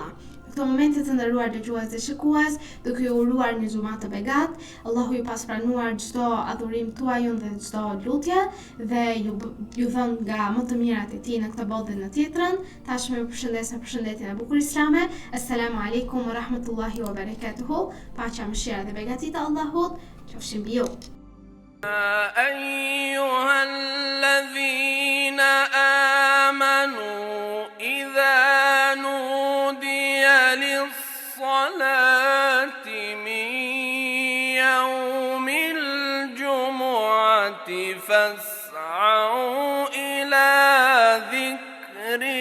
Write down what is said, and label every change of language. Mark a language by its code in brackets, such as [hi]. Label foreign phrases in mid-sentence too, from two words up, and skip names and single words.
[sq] Në këto momente të nderuar dëgjues dhe shikues, duke ju uruar një xumë të begat, Allahu ju paspranuar çdo adhurim tuaj dhe çdo lutje dhe ju dhon nga më të mirat e tij në këtë botë dhe në tjetrën. Tashmë ju përshëndes me përshëndetjen e bukur islame. [ar] السلام عليكم ورحمة الله وبركاته. [sq] Paqja, mëshira dhe begatia e Allahut qofshin mbi ju. [ar] أيها الذين آمنوا إذا نودي للصلاة من يوم الجمعة فاسعوا إلى ذكر